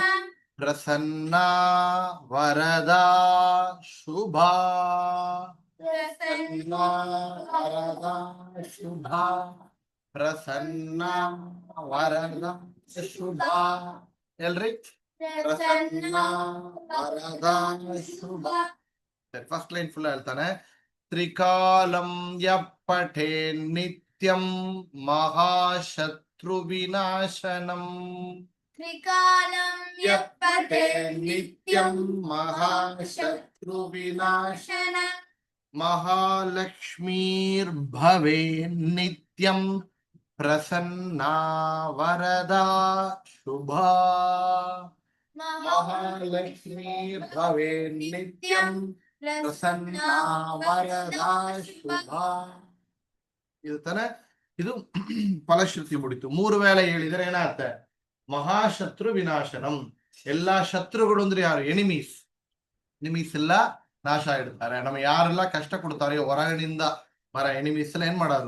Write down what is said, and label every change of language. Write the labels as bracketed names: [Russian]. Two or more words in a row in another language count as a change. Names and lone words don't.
[Sanskrit] ಪ್ರಸನ್ನ ವರದಾ ಶುಭಾ, ಪ್ರಸನ್ನ ವರದಾ ಶುಭಾ, ಪ್ರಸನ್ನ ವರದ ಶುಭ. ಎಲ್ರಿ? ಪ್ರಸನ್ನ ವರದ ಶುಭ. [English] first line full ಹೇಳ್ತಾನೆ. [Sanskrit] ತ್ರಿಕಾಲಂ ಯಃ ಪಠೇನ್ ನಿತ್ಯಂ ಮಹಾಶತ್ರು ವಿನಾಶನಂ, त्रिकालं यः पठेत् नित्यं महाशत्रुविनाश महालक्ष्मीर्भवे नित्यं प्रसन्ना वरदा शुभा महालक्ष्मीर्भवे नित्यं प्रसन्ना वरदा शुभಾ. [Kannada] ಇದು ತಾನೆ, ಇದು ಫಲಶ್ರುತಿ ಮುಡಿತು. 3 ವೇಳೆ ಹೇಳಿದರೆ ಏನಾಗುತ್ತೆ? [Sanskrit] ಮಹಾಶತ್ರು ವಿನಾಶನಂ. [Kannada] ಎಲ್ಲಾ ಶತ್ರುಗಳು ಅಂದ್ರೆ ಯಾರು? ಎನಿಮೀಸ್. ಎನಿಮೀಸ್ ಎಲ್ಲ ನಾಶ ಇಡ್ತಾರೆ. ನಮಗೆ ಯಾರೆಲ್ಲ ಕಷ್ಟ ಕೊಡ್ತಾರೆಯೋ ಹೊರಗಡೆಯಿಂದ ಬರ ಎನಿಮೀಸ್ ಎಲ್ಲ ಏನ್ ಮಾಡೋರು?